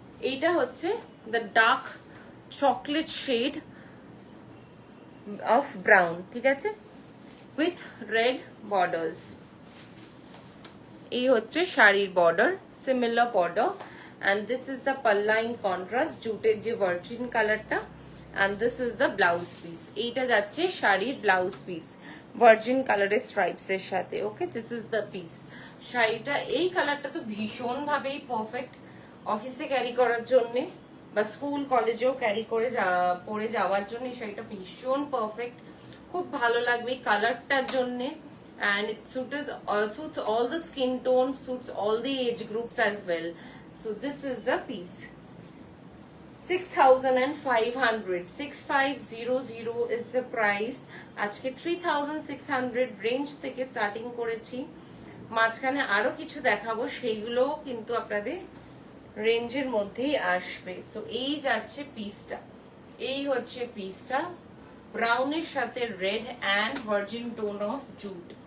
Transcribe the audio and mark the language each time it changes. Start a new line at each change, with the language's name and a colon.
Bangla: এইটা হচ্ছে the dark chocolate shade of brown, ঠিক আছে, উইথ রেড বর্ডার্স। এই হচ্ছে শাড়ির border, similar border,
English: and this is the palla in contrast,
Bangla: জুটের যে ভার্জিন কালারটা,
English: and this is the blouse piece।
Bangla: এইটা যাচ্ছে শাড়ির ব্লাউজ পিস, ভার্জিন কালারের স্ট্রাইপস এর সাথে। ওকে,
English: This is the piece.
Bangla: শাড়িটা এই কালারটা তো ভীষণ ভাবেই পারফেক্ট অফিসে ক্যারি করার জন্য বা স্কুল কলেজেও ক্যারি করে পরে যাওয়ার জন্য এই শাড়িটা ভীষণ পারফেক্ট, খুব ভালো লাগবে এই কালারটার জন্য।
English: And it suits all the skin tone, suits all the age groups as well. So this is the piece, 6500, 6500 is the price।
Bangla: আজকে 3600 রেঞ্জ থেকে স্টার্টিং করেছি, মাঝখানে আরো কিছু দেখাবো, সেইগুলো কিন্তু আপনাদের রেঞ্জের মধ্যেই আসবে। সো এই যাচ্ছে পিসটা, এই হচ্ছে পিসটা, ব্রাউনের সাথে red and virgin tone of jute.